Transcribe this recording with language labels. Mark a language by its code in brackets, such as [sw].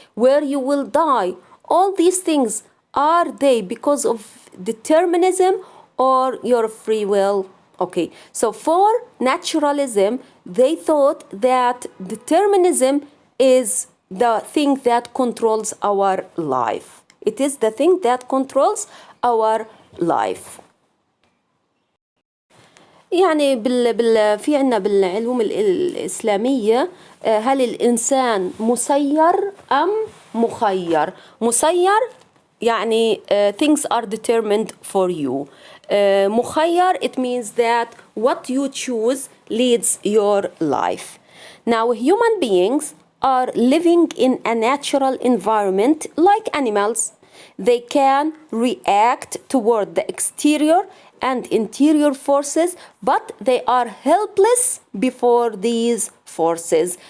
[en] Where you will die. All these things, are they because of determinism or your free will? Okay, so for naturalism, they thought that determinism is the thing that controls our life. It is the thing that controls our life. [ar] يعني في عنا بالعلوم الإسلامية هل الإنسان مسير أم مخير؟ مسير يعني [en] things are determined for you. مخير, it means that what you choose leads your life. Now human beings are living in a natural environment like animals. They can react toward the exterior and interior forces, but they are helpless before these forces.